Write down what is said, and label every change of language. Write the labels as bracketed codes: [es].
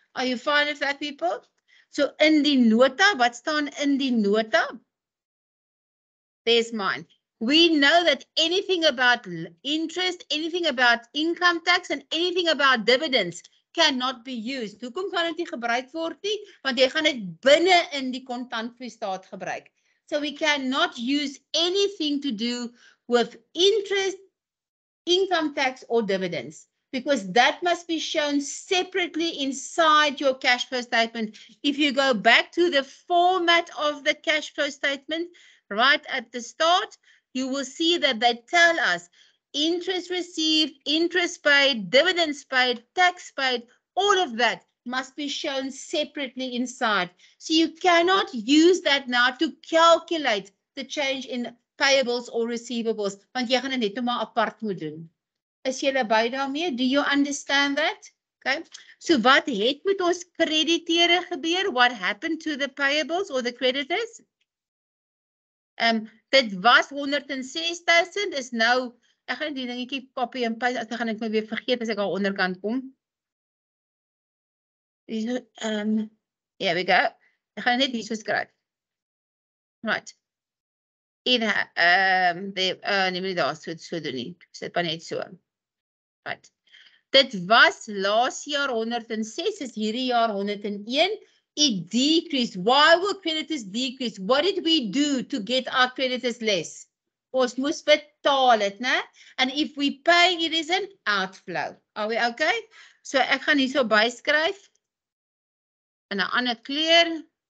[en] Are you fine with that, people? So [af] in die nota, wat staan in die nota? [en] There's mine. We know that anything about interest, anything about income tax, and anything about dividends cannot be used. [af] Hoekom kan dit nie gebruik word nie? Want jy gaan dit binne in die kontantvloeistaat gebruik. [en] So we cannot use anything to do with interest, income tax, or dividends, because that must be shown separately inside your cash flow statement. If you go back to the format of the cash flow statement, right at the start, you will see that they tell us interest received, interest paid, dividends paid, tax paid, all of that must be shown separately inside. So you cannot use that now to calculate the change in payables or receivables, [af] want jy gaan dit net maar apart moet doen. Is julle by daarmee? [en] Do you understand that? Okay. [af] So wat het met ons krediteure gebeur? [en] What happened to the payables or the creditors? [af] Dit was 106,000, is nou, ek gaan die dingetjie copy en paste, dan gaan ek my weer vergeet as ek al onderkant kom. [en] Here we go. [af] Ek gaan net hier so skryf. Right. Nee, maar daar so doen nie. Sit maar net so. Right. Dit was laas jaar 106, is hierdie jaar 101. [en] It decreased. Why will creditors decrease? What did we do to get our creditors less? [af] Ons moes betaal het, né? [en] And if we pay, it is an outflow. Are we okay? [af] So ek gaan hier so byskryf in 'n ander kleur.